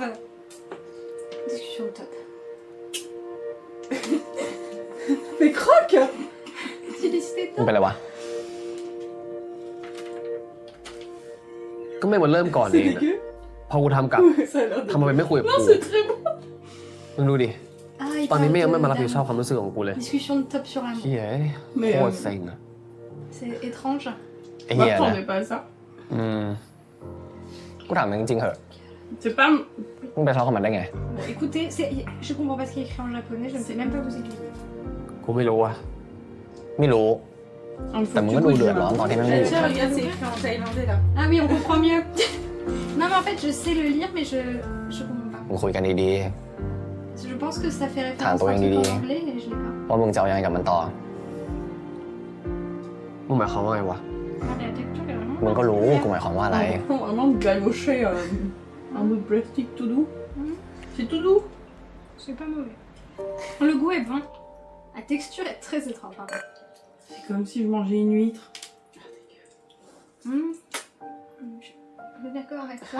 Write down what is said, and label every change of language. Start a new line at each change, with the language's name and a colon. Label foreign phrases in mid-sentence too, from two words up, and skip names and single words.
French: Discussion au top. Mais croque. Tu décidé
Thai: มันเป็นไรวะ ก็ไม่มาเริ่มก่อนเองอะพอกูทำกลับ
French: Ça a l'air de...
Thai: ทำไมไม่คุยกับ
French: Non,
Thai: กู
French: c'est très beau.
Thai: มึงดูดิ
French: Ah,
Thai: ตอนนี้ไม่ยังไม่มารับผิดชอบความรู้สึกของกูเลย
French: Discussion de top sur un
Thai: เฮีย
French: Mais
Thai: โคตรเซ็งอะ
French: C'est étrange.
Thai: ไอ้เฮีย
French: Moi,
Thai: นะ
French: t'en es pas ça.
Thai: กูถามมึงจริงๆเหอะ
French: C'est pas.
Thai: มึงไปชอบกับมันได้ไง
French: Bon, écoutez, je comprends pas ce qui est écrit en japonais, je ne sais même pas vous aiguiller.
Thai: กูไม่รู้อะไม่รู้
French: Il faut
Thai: แต่มึง
French: que
Thai: ก็
French: tu
Thai: ดู
French: bouges,
Thai: เดือด
French: là.
Thai: ร้อนตอนที่แม่งอยู่
French: Tiens, regarde, c'est écrit en thaïlandais là. Ah oui, on comprend mieux. Non, mais en fait, je sais le lire, mais je comprends pas.
Thai: มึงคุยกันดี
French: Je pense que ça fait référence à un Attends, truc Lily. en anglais et je l'ai pas.
Thai: ๆว่ามึงจะเอายังไงกับมันต่อมึงหมายความว่าไงวะ
French: Ah, la lecture est vraiment
Thai: มึงก็รู้กูหมายความว่าอะไร
French: On vraiment de galocher un bout de plastique tout doux. C'est tout doux. C'est pas mauvais. Le goût est bon. La texture est très étrange. Pardon. C'est comme si je mangeais une huître. Je suis d'accord avec ça.